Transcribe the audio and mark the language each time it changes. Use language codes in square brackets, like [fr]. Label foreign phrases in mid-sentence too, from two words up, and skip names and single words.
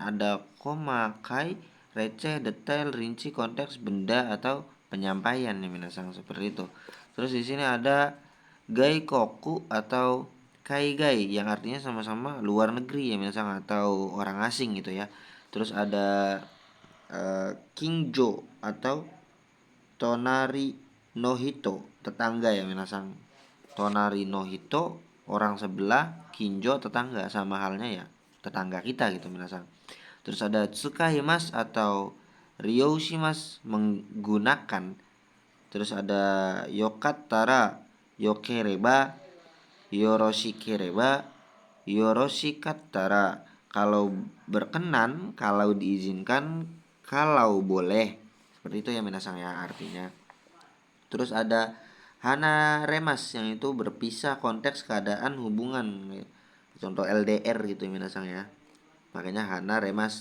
[id] Ada koma, kai, receh, detail, rinci, konteks, benda atau penyampaian nih minasang, seperti itu. Terus di sini ada [ja] 外国 [id] atau [ja] 海外 [id] yang artinya sama-sama luar negeri ya minasang, atau orang asing gitu ya. Terus ada kingjo atau [ja] 隣の人, [id] tetangga ya minasang. [ja] 隣の人, [id] orang sebelah, kinjo tetangga, sama halnya ya tetangga kita gitu minasang. Terus ada tsukaimas atau ryoshimas, menggunakan. Terus ada [ja] よかったら、よければ、よろしければ、よろしかったら, [id] kalau berkenan, kalau diizinkan, kalau boleh. Seperti itu ya minasang ya artinya. Terus ada hana remas yang itu berpisah, konteks keadaan hubungan. Contoh LDR gitu ya minasang ya. Makanya hana remas.